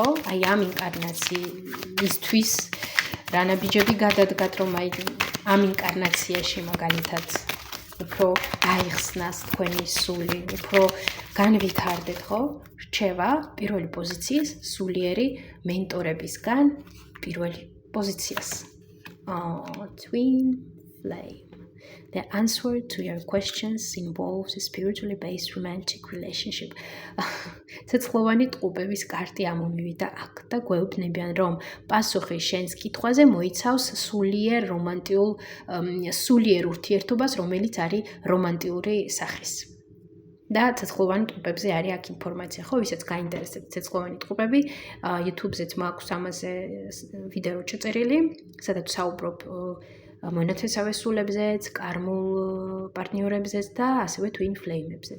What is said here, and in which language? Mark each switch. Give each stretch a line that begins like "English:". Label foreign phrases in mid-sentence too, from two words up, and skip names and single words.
Georgian: აი ამ ინკარნაციისთვის რა ნაბიჯები გადადგათ, რომ აი ამ ინკარნაციაში მაგალითად უფრო გაიხსნას თქვენი სული, უფრო განვითარდეთ, ხო? რჩევა პირველი პოზიციის სულიერი მენტორებისგან პირველი პოზიციას.
English: Twin flame. The answer to your questions involves a spiritually based romantic relationship.
Georgian: ცეცხლოვანი ტყუპების კარტი ამომივიდა აქ და გვეუბნებიან, რომ პასუხი შენს კითხვაზე მოიცავს სულიერ ურთიერთობას, რომელიც არის რომანტიური სახის. და ცეცხლოვანი ტყუპებზე არის აქ ინფორმაცია, ხო, ვისაც გაინტერესებთ ცეცხლოვანი ტყუპები, YouTube-ზეც მაქვს ამაზე ვიდეო ჩაწერილი, სადაც საუბრობ მონათესავე სულებზეც, კარმულ პარტნიორებზეც და ასევე
English: twin flame-
Georgian: ებზეც.